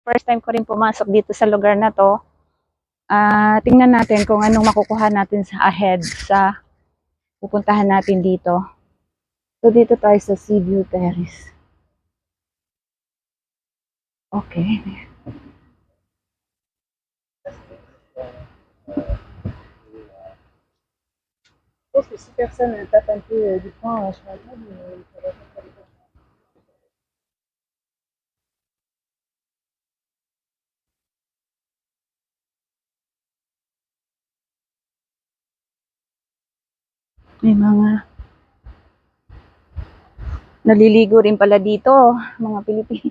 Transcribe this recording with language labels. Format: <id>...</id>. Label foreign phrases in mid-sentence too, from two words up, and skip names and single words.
<en>First time</en> <tl>ko rin pumasok dito sa lugar na to. Tingnan natin kung anong makukuha natin sa ahead sa pupuntahan natin dito. So, dito tayo sa Seaview Terrace. Okay.</tl> <fr>Parce que si personne ne tape un peu du poing sur la table, ça va pas faire.</fr> <tl>May mga naliligo rin pala dito, mga Pilipino.</tl>